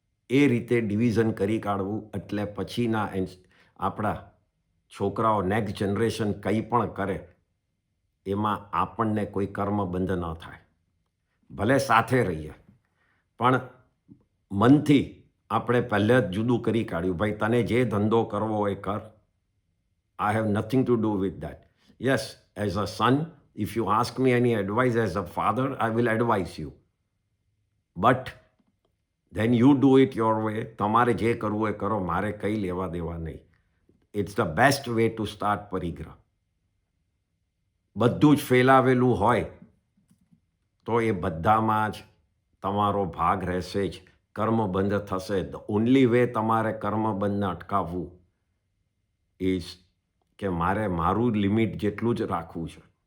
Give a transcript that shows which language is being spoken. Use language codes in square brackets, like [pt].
[gu] એ રીતે ડિવિઝન કરી કાઢવું. એટલે પછીના આપણા છોકરાઓ, નેક્સ્ટ જનરેશન કંઈ પણ કરે એમાં આપણને કોઈ કર્મબંધ ન થાય. ભલે સાથે રહીએ પણ મનથી આપણે પહેલે જ જુદું કરી કાઢ્યું. ભાઈ તને જે ધંધો કરવો હોય કર, [en] I have nothing to do with that. Yes, as a son, if you ask me any advice, as a father, I will advise you. But then you do it your way. [gu] તમારે જે કરવું હોય કરો, મારે કંઈ લેવા દેવા નહીં. [en] It's the best way to start [gu] પરિગ્રહ. બધું જ ફેલાવેલું હોય તો એ બધામાં જ તમારો ભાગ રહેશે જ, કર્મબંધ થશે. [en] the only way [gu] તમારે કર્મબંધને અટકાવવું ઇઝ કે મારે મારું લિમિટ જેટલું જ રાખવું છે.